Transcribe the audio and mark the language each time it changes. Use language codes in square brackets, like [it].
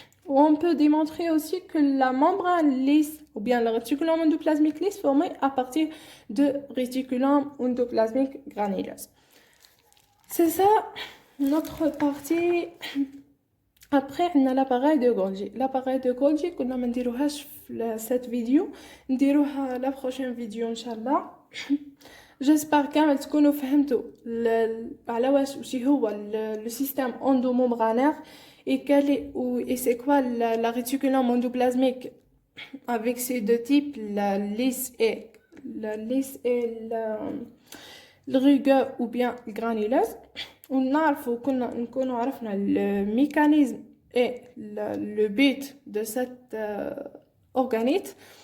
[fr] On peut démontrer aussi que la membrane lisse ou bien le réticulum endoplasmique lisse formé à partir de réticulum endoplasmique granuleuse. C'est ça notre partie. Après on a l'appareil de Golgi. L'appareil de Golgi [ar] كنا ما نديروهاش في [fr] cette vidéo, [ar] نديروها [fr] la prochaine vidéo [ar] ان شاء الله. جيسبر كامل تكونوا فهمتوا على واش هو [fr] le système endomembranaire et c'est quoi la réticulum endoplasmique avec ces deux types, la lisse et le rugueux ou bien granuleuse. [ar] ونعرفوا كنا نكونوا عرفنا الميكانيزم [fr] et le but de cet organite.